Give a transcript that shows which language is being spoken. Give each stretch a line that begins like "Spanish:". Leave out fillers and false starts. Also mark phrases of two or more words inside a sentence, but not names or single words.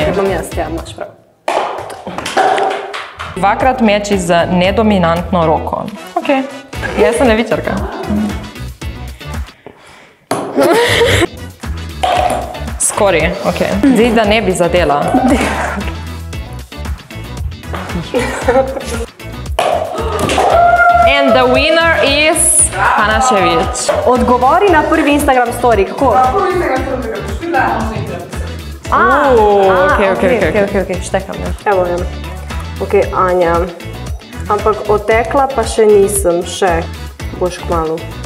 Slovenian: Bom jaz, ja, imaš prav. Dvakrat meči z nedominantno roko. Ok. Jaz sem levičarka. Skori, ok. Zdaj, da ne bi zadela.
English: And the winner is Hanašević.
Slovenian: Odgovori na prvi
English: Instagram story,
Slovenian: kako? Prvi
English: Instagram story,
Slovenian: kako špila, on se igra. Ok, štekam. Evo, ja. Ok, Anja. Ampak otekla pa še nisem, boš kmalu.